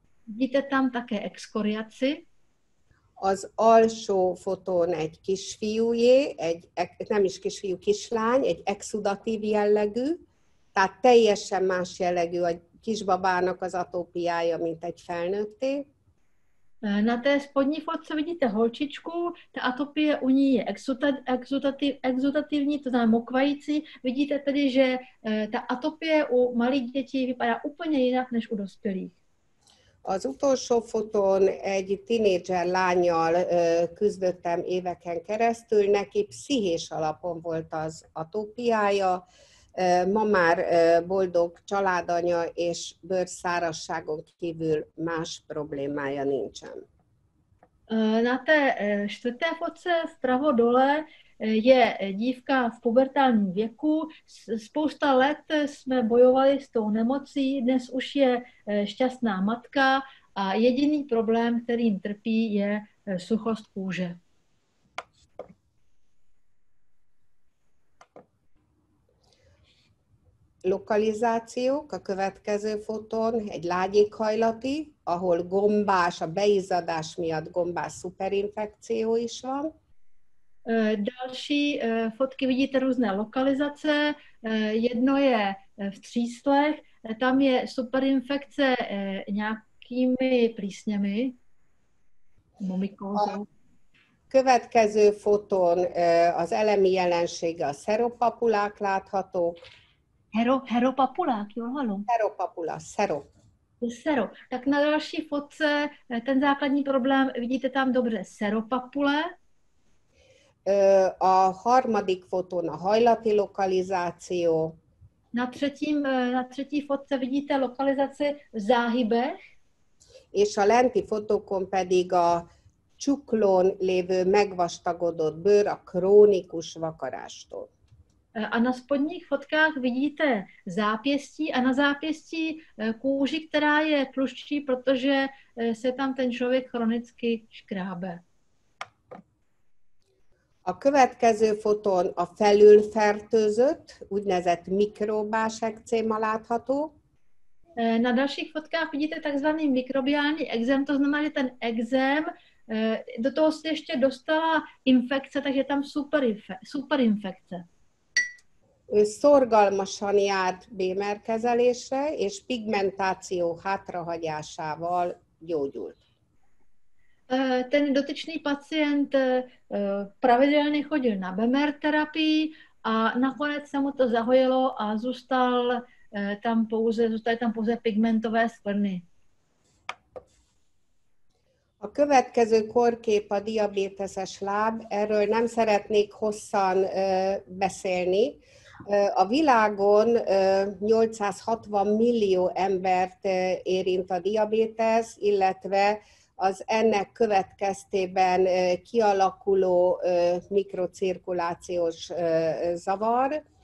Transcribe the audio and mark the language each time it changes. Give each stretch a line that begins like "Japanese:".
Czech: Vidíte tam také exkoriaci.
Hungarian: Az alsó fotón egy kisfiújé, nem is kisfiú, kislány, egy exudatív jellegű, tehát teljesen más jellegű a kisbabának az atópiája, mint egy felnőtté.
Czech: Na té spodní fotce vidíte holčičku, ta atopie u ní je exudativní, to znamená mokvající. Vidíte tedy, že ta atopie u malých dětí vypadá úplně jinak než u dospělých.
Hungarian: Az utolsó fotón egy tinédzser lánnyal küzdöttem éveken keresztül, neki pszichés alapon volt az atópiája, ma már boldog családanya, és bőrszárazságon kívül más problémája nincsen.
Czech: Na té čtvrté fotce vpravo dole je dívka v pubertálním věku. Spousta let jsme bojovali s tou nemocí, dnes už je šťastná matka a jediný problém, kterým trpí, je suchost kůže.
Hungarian: lokalizációk a következő fotón, egy lágyékhajlati, ahol gombás, a beizzadás miatt gombás szuperinfekció is van.
Czech: Další fotky vidíte různé lokalizace. Jedno je v tříslech, tam je superinfekce nějakými plísněmi, mumikózou.
Hungarian: Következő fotón az elemi jelensége, a szeropapulák láthatók. Heropapulák, jól hallom? Szeropapula, Sero.
Czech: Tak na další fotce ten základní problém, vidíte tam dobře, seropapule.
Hungarian: A harmadik fotón a hajlati lokalizáció.
Czech: Na třetí fotce vidíte lokalizaci v záhybech.
Hungarian: És a lenti fotókon pedig a csuklón lévő megvastagodott bőr a krónikus vakarástól.
Czech: A na spodních fotkách vidíte zápěstí a na zápěstí kůži, která je tluščí, protože se tam ten člověk chronicky škrábe.
Hungarian: A következő fotón a felülfertőzött, úgynevezett mikrobás ekcéma látható.
Czech: Na dalších fotkách vidíte takzvaný mikrobiální ekzém, to znamená, že ten ekzém, do toho se ještě dostala infekce, takže tam superinfekce.
Hungarian: Szorgalmasan járt Bémer kezelésre, és pigmentáció hátrahagyásával gyógyult.
Czech: Ten dotyčný pacient pravidelně chodil na Bémer terapii a nakonec se mu to zahojilo a zůstaly tam pouze pigmentové skvrny.
Hungarian: A következő korkép a diabéteses láb, erről nem szeretnék hosszan beszélni. A világon 860 millió embert érint a diabétesz, illetve az ennek következtében kialakuló mikrocirkulációs zavar.